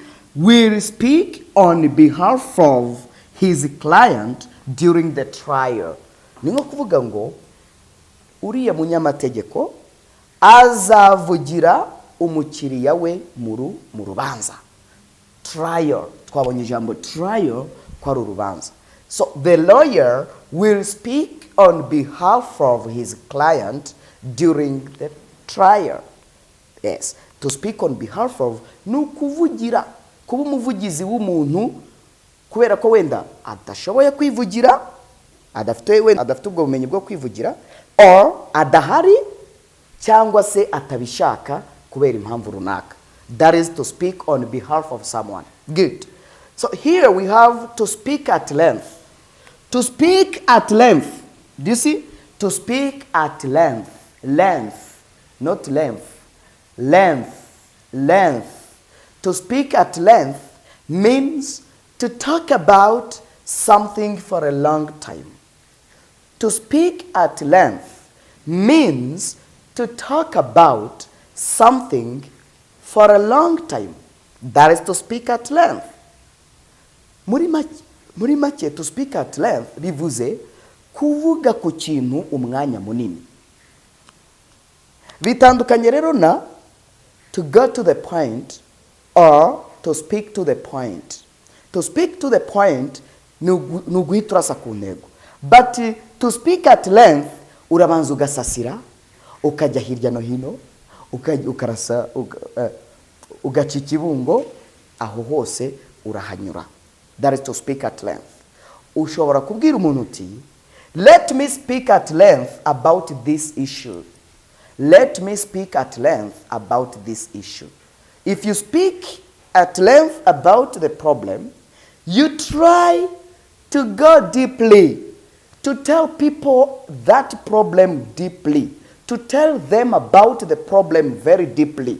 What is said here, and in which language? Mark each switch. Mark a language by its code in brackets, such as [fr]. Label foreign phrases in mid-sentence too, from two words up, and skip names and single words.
[en] Will speak on behalf of his client during the trial. [rw] Ni nko kuvuga ngo uriya munyamategeko azavugira umukiriya we mu rubanza. [en] Trial. [rw] Twabonye ijambo trial kwa rubanza. [en] So the lawyer will speak on behalf of his client during the trier. Yes, to speak on behalf of [rw] ni ukuvugira, kuba umuvugizi w'umuntu kubera ko wenda adashoboye kwivugira, adafite ubwo bumenyi bwo kwivugira, or adahari cyangwa se atabishaka kubera impamvu runaka. [en] That is to speak on behalf of someone. Good. So here we have to speak at length. To speak at length. Do you see? To speak at length. Length, not length. Length, length. To speak at length means to talk about something for a long time. To speak at length means to talk about something for a long time. That is to speak at length. [rw] Muri make, [en] to speak at length [rw] bivuze kuvuga ku kintu umwanya munini. Bitandukanye rero na [en] to go to the point or to speak to the point. To speak to the point [rw] ni uguhita urasa ku ntego. [en] But to speak at length [rw] urabanza ugasasira, ukajya hirya no hino, ukarasa, ugaca ikibungo, aho hose urahanyura. [en] That is to speak at length. [rw] Ushobora kubwira umuntu uti, [en] let me speak at length about this issue. Let me speak at length about this issue. If you speak at length about the problem, you try to go deeply, to tell people that problem deeply, to tell them about the problem very deeply.